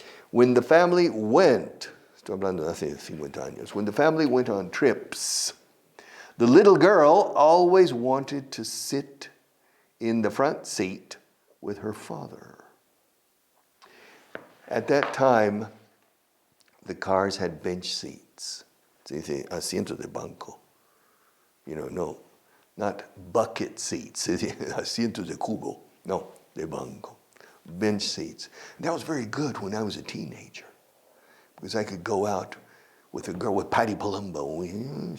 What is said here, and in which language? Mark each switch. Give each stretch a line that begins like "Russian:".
English: When the family went,
Spanish: estoy hablando de hace 50 años,
English: when the family went on trips, the little girl always wanted to sit in the front seat with her father. At that time, the cars had bench seats.
Spanish: Se dice asiento de banco. No,
English: not bucket seats.
Spanish: Se dice asientos de cubo. No, de banco.
English: Bench seats. And that was very good when I was a teenager. Because I could go out with a girl with Patty Palumbo.